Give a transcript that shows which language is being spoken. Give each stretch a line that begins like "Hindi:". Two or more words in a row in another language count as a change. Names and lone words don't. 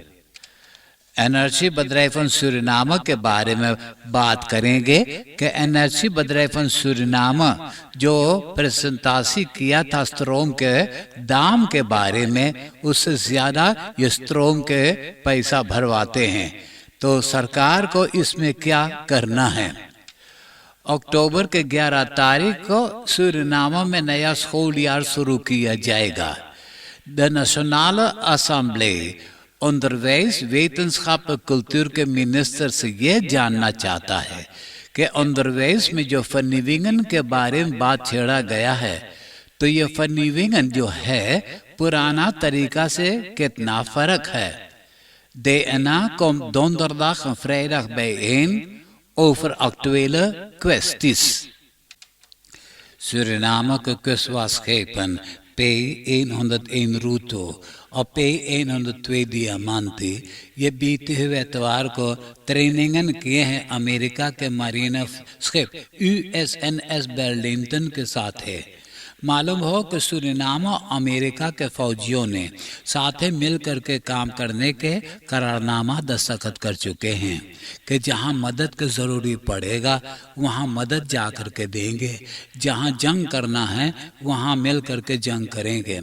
Caribbean Hindustani: energiebedrijven Suriname के बारे में बात करेंगे कि energiebedrijven Suriname जो प्रेजेंटेशन किया था स्ट्रोम के दाम के बारे में, उससे ज़्यादा ये स्ट्रोम के पैसा भरवाते हैं। तो सरकार को इसमें क्या करना है। अक्टूबर के 11 तारीख को सूरीनाम में नया स्कूल ईयर शुरू किया जाएगा। द नेशनल असेंबली
Dutch: onderwijs, wetenschap en cultuur
Caribbean Hindustani: के मिनिस्टर से ये जानना चाहता है कि onderwijs में जो vernieuwingen के बारे में बात छेड़ा गया है, तो ये vernieuwingen जो है पुराना तरीका से कितना फर्क है।
Dutch: DNA komt donderdag en vrijdag bijeen over actuele kwesties.
Caribbean Hindustani: Suriname के kustwaarschepen P101 Ruto और P102 Diamante ये बीते हुए एतवार को ट्रेनिंगन किए हैं अमेरिका के मरीन शिप USNS बेर्लिंगटन के साथ है। मालूम हो कि सूरीनाम और अमेरिका के फौजियों ने साथ मिल करके काम करने के करारनामा दस्तखत कर चुके हैं कि जहां मदद की ज़रूरी पड़ेगा वहां मदद जा कर के देंगे, जहां जंग करना है वहां मिल करके जंग करेंगे।